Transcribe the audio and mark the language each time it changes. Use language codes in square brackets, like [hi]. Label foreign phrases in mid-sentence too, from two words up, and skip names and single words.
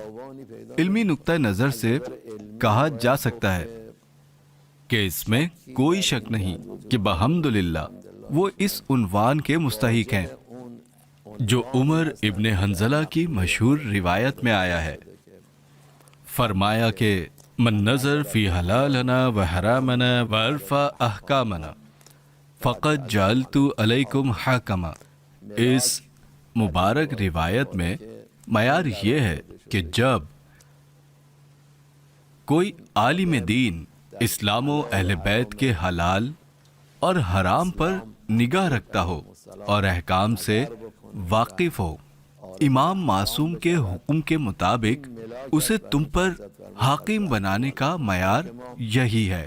[ur] علمی نقطہ نظر سے کہا جا سکتا ہے کہ اس میں کوئی شک نہیں کہ بحمدللہ وہ اس عنوان کے مستحق ہیں جو عمر ابن حنظلہ کی مشہور روایت میں آیا ہے۔ [ar] فرمایا کہ من نظر فی حلالنا و حرامنا و عرفا احکامنا فقد جعلت علیکم حاکما۔ [ur] اس مبارک روایت میں معیار یہ ہے کہ جب کوئی عالم دین اسلام و اہل بیت کے حلال اور حرام پر نگاہ رکھتا ہو اور احکام سے واقف ہو، امام معصوم کے حکم کے مطابق اسے تم پر حاکم بنانے کا معیار یہی ہے۔